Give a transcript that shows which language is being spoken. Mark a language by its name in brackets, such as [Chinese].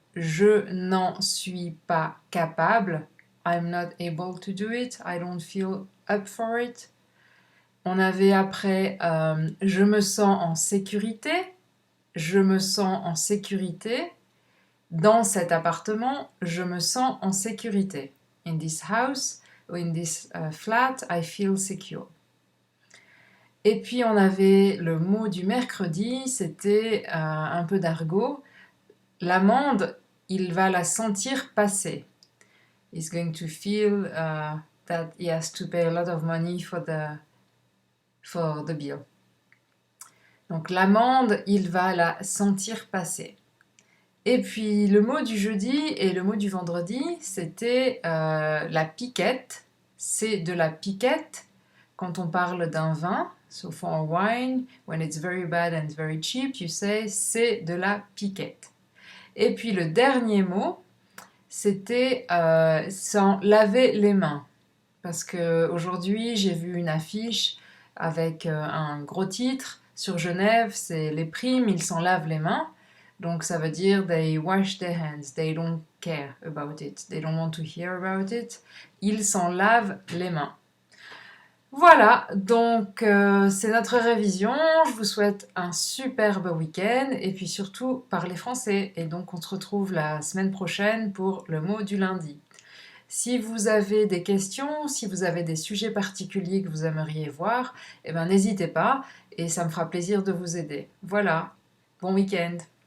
[French] Je n'en suis pas capable. [English] I'm not able to do it. I don't feel up for it. [French] On avait après je me sens en sécurité. Je me sens en sécurité. Dans cet appartement, je me sens en sécurité. [English] In this house, or in this flat, I feel secure. [French] Et puis on avait le mot du mercredi, c'était un peu d'argot. L'amende, il va la sentir passer. [English] He's going to feel that he has to pay a lot of money for the bill. [French] Donc l'amende, il va la sentir passer. Et puis le mot du jeudi et le mot du vendredi, c'était la piquette. C'est de la piquette quand on parle d'un vin. [English] So for a wine, when it's very bad and very cheap, you say [French] c'est de la piquette. Et puis le dernier mot, c'était sans laver les mains. Parce qu'aujourd'hui, j'ai vu une affiche avec un gros titre sur Genève, c'est les primes, ils s'en lavent les mains. Donc ça veut dire [English] they wash their hands, they don't care about it, they don't want to hear about it. [French] Ils s'en lavent les mains. Voilà, donc c'est notre révision. Je vous souhaite un superbe week-end et puis surtout parlez français. Et donc on se retrouve la semaine prochaine pour le mot du lundi. Si vous avez des questions, si vous avez des sujets particuliers que vous aimeriez voir, eh ben n'hésitez pas et ça me fera plaisir de vous aider. Voilà, bon week-end.